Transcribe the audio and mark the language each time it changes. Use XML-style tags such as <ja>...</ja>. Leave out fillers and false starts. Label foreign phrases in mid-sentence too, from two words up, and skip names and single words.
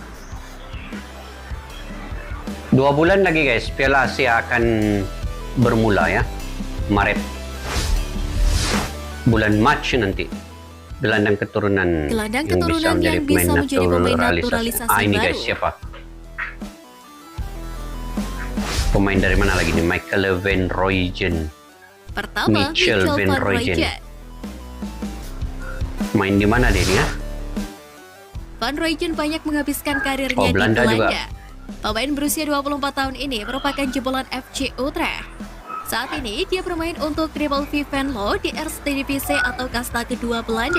<id>2 bulan lagi guys, Piala Asia akan bermula ya, Maret, bulan Mac nanti. Gelandang keturunan yang bisa menjadi pemain naturalisasi ini baru. guys, siapa? Pemain dari mana lagi nih? Michael Van Rooyen. Pertama, Michel Michel Van Van Rooyen. Rooyen. Main di mana dia nih ya? Van Rooyen banyak menghabiskan karirnya di Belanda Belanda. juga. Pemain berusia 24 tahun ini merupakan jebolan FC Utrecht. Saat ini dia bermain untuk Triple V Venlo di Eerste Divisie atau kasta kedua Belanda.</id>